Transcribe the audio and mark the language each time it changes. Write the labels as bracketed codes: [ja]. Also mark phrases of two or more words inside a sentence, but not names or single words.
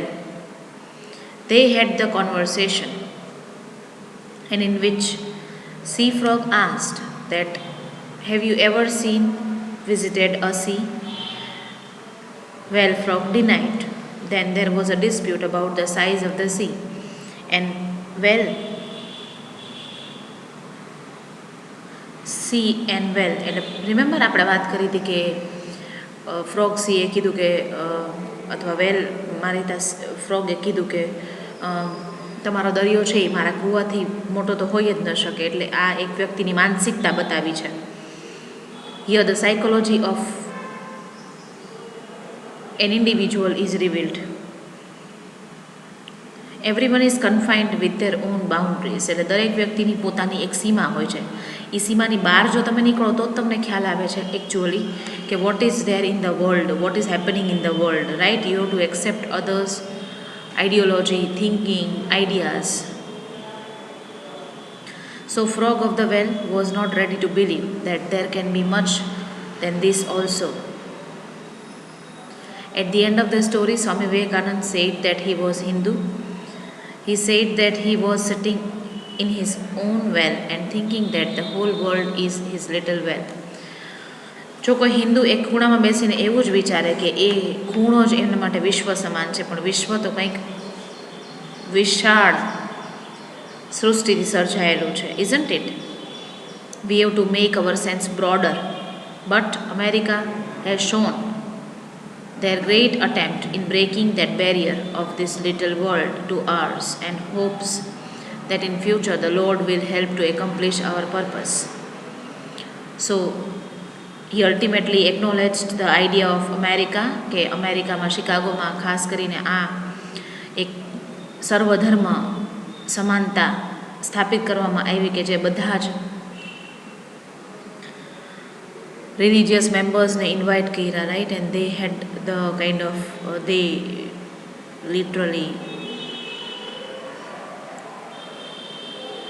[en] They had the conversation, and in which sea frog asked that, have you ever visited a sea? Well, frog denied. Then there was a dispute about the size of the sea, and well, sea and well, remember [gu] આપણે વાત કરી હતી કે [en] frog sea [gu] કીધું કે અથવા વેલ મારી ત્યાં ફ્રોગે કીધું કે તમારો દરિયો છે એ મારા કૂવાથી મોટો તો હોઈ જ ન શકે. એટલે આ એક વ્યક્તિની માનસિકતા બતાવી છે. [en] Here the psychology of an individual is revealed. Everyone is confined with their own boundaries. [gu] એટલે દરેક વ્યક્તિની પોતાની એક સીમા હોય છે. એ સીમાની બહાર જો તમે નીકળો તો જ તમને ખ્યાલ આવે છે એકચ્યુઅલી કે [en] what is there in the world, what is happening in the world, right? You have to accept others ideology, thinking, ideas. So frog of the well was not ready to believe that there can be much than this also. At the end of the story, Swami Vivekananda said that he was Hindu. He said that he was sitting in his own well and thinking that the whole world is his little well. [gu] જો કોઈ હિન્દુ એક ખૂણામાં બેસીને એવું જ વિચારે કે એ ખૂણો જ એના માટે વિશ્વ સમાન છે, પણ વિશ્વ તો કંઈક વિશાળ સૃષ્ટિથી સર્જાયેલું છે, [en] isn't it? We have to make our sense broader. But America has shown their great attempt in breaking that barrier of this little world to ours, and hopes that in future the Lord will help to accomplish our purpose. So he ultimately acknowledged the idea of America, [gu] કે અમેરિકામાં શિકાગોમાં ખાસ કરીને આ એક સર્વધર્મ સમાનતા સ્થાપિત કરવામાં આવી કે જે બધા જ [en] religious members [gu] ne invite કર્યા, right? [en] And they had the kind of they literally